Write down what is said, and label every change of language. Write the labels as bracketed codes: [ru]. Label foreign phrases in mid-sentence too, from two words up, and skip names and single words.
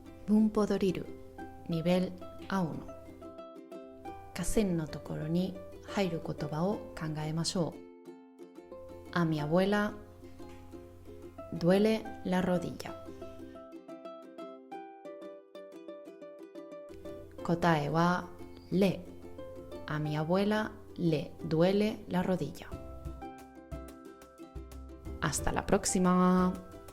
[ja] 文法ドリルニベルA1。下線のところに入る言葉を考えましょう。 [es] A mi abuela duele la rodilla。 [ja] 答えは [es] le。A mi abuela le duele la rodilla。Hasta la próxima.